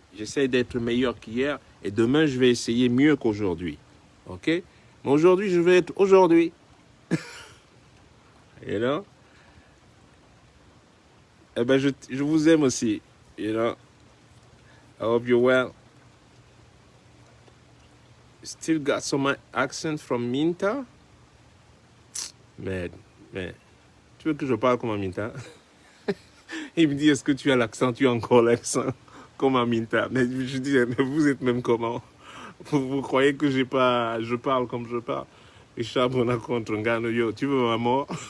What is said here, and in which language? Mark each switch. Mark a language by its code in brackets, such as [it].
[fr] J'essaie d'être meilleur qu'hier et demain, je vais essayer mieux qu'aujourd'hui. OK? Mais aujourd'hui, je vais être aujourd'hui. [en] You know? [fr] Eh ben, je vous aime aussi. [en] You know? I hope you're well. Still got some accent from Minta. [fr] Mais, tu veux que je parle comme un Minta? Il me dit, est-ce que tu as l'accent? Tu as encore l'accent comme un Minta. Mais je dis, mais vous êtes même comment? Vous croyez que je parle comme je parle? Richard Bona contre Ngano, [en] yo, [fr] tu veux ma mort?